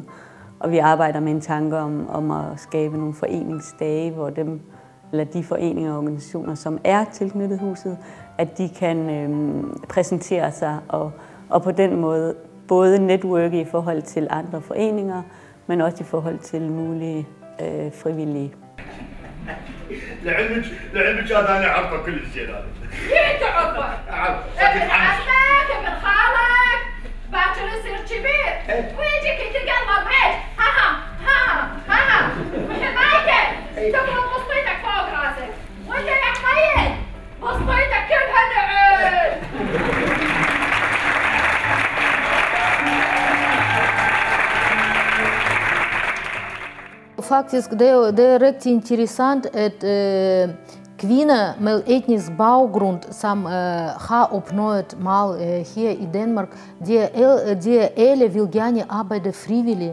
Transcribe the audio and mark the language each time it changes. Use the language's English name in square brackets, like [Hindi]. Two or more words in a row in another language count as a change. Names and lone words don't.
[Danish] Og vi arbejder med en tanke om at skabe nogle foreningsdage, hvor de foreninger og organisationer, som er tilknyttet huset, at de kan præsentere sig og på den måde både netværke i forhold til andre foreninger, men også i forhold til mulige frivillige. [Arabic] لعلمك انا عارفه كل شيء هذا. انت عارفه؟ ابن عمك ابن خالك باكر يصير كبير ويجيك يتقلب هيك ها مايكل تفرض بسطيتك فوق راسك وانت يا حميد بسطيتك كلها نعل. [Danish] Faktisk, det er rigtig interessant, at kvinder med etnisk baggrund, som har opnået meget her i Danmark, de alle vil gerne arbejde frivilligt.